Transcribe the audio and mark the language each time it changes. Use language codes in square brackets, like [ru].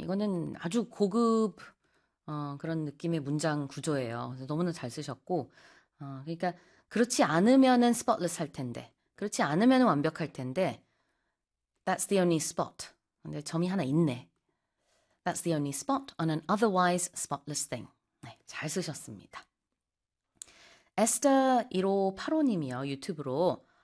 [ko] 이거는 아주 고급 그런 느낌의 문장 구조예요. 너무나 잘 쓰셨고. 그러니까 그렇지 않으면은 spotless 할 텐데. 그렇지 않으면 완벽할 텐데. [en] That's the only spot. [ko] 근데 점이 하나 있네. [en] That's the only spot on an otherwise spotless thing. [ko] 네, 잘 쓰셨습니다. 에스터 1585님이요, 유튜브로.